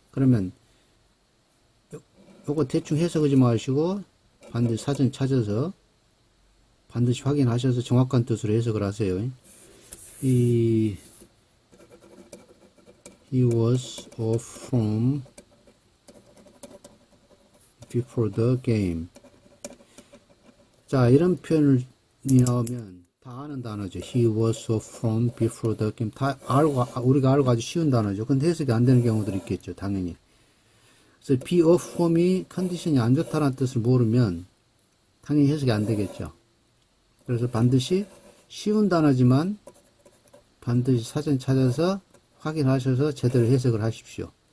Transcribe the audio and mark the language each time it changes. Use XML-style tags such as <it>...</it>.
<ko>그러면 요거 대충 해석하지 마시고 반드시 사전 찾아서 반드시 확인하셔서 정확한 뜻으로 해석을 하세요.</ko> <en>he was off from before the game.</en> <ko>자, 이런 표현이 나오면 다 아는 단어죠.</ko> <en>he was off from before the game.</en> <ko>다 알고, 우리가 알고 아주 쉬운 단어죠. 근데 해석이 안 되는 경우들이 있겠죠. 당연히. 그래서 be off from이 컨디션이 안 좋다는 뜻을 모르면 당연히 해석이 안 되겠죠. 그래서 반드시 쉬운 단어지만 반드시 사전 찾아서 확인하셔서 제대로 해석을 하십시오.</ko>